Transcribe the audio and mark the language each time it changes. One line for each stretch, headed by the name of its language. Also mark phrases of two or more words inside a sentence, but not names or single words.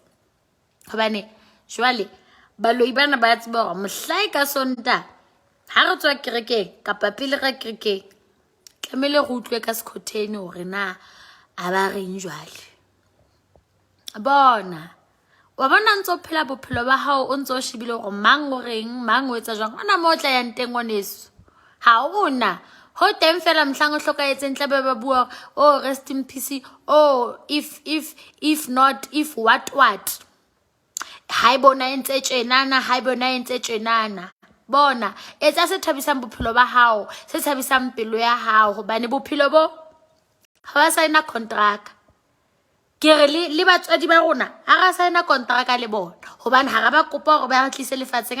Southern Sotho: Hobane jwale baloi bana ba tseba hore mohlae ka Sontaha ha re tswa kerekeng kapa pele re kerekeng, tlamehile re utlwe ka Skhothen hore na a ba reng jwale. Bona wa bona ntse o phela bophelo ba hao o ntse o shebile hore mang o reng, mang o etsa jwang. Ona mo tla yang teng ngwaneso. Ha ona ho teng fela mohlang o hlokaetseng tla be ba bua
English: oh rest in peace, oh if not, if what.
Southern Sotho: Hai bona entse tjenana, hai bona entse tjenana. Bona etsa se thabisang bophelo ba hao, se thabisang pelo ya hao, hobane bophelo bo ha ba signa contract. Ke re le batswadi ba rona ha ra signa contract le bona, hobane ha ra ba kopa hore ba re tlise lefatsheng.